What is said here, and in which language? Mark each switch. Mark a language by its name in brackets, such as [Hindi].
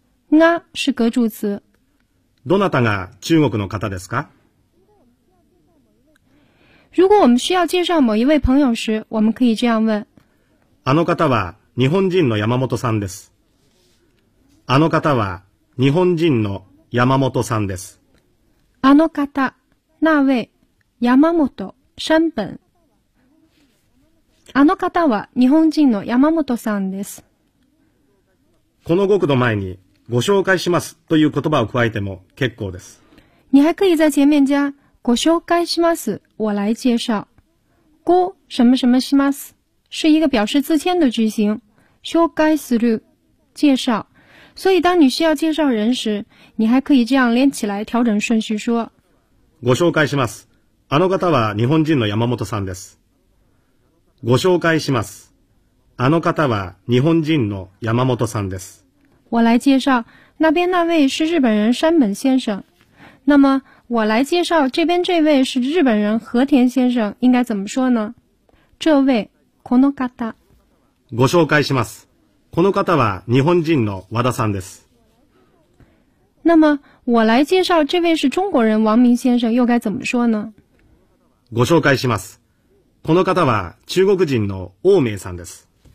[Chinese] が是格助词。 [Japanese] どなたが中国の方ですか？ [Chinese] 如果我们需要介绍某一位朋友时，我们可以这样问。 [Japanese] あの方は日本人の山本さんです。あの方は日本人の山本さんです。あの方。 [Chinese] 那位山本山本 [Japanese] あの方は日本人の山本さんです。この語句の前にご紹介しますという言葉を加えても結構です。 [Chinese] 你还可以在前面加 [Japanese] ご紹介します。 [Chinese] 我来介绍。ご什么什么します是一个表示自谦的句型。紹介する介绍。所以当你需要介绍人时你还可以这样连起来调整顺序说。 [Japanese] ご紹介します。あの方は日本人の山本さんです。ご紹介します。あの方は日本人の山本さんです。 [Chinese] 我来介绍那边那位是日本人山本先生。那么我来介绍这边这位是日本人和田先生应该怎么说呢这位この方。 [Japanese] ご紹介します。この方は日本人の和田さんです。 [Chinese] 那么我来介绍这位是中国人王明先生又该怎么说呢 [Japanese] ご紹介します。この方は中国人の王明さんです。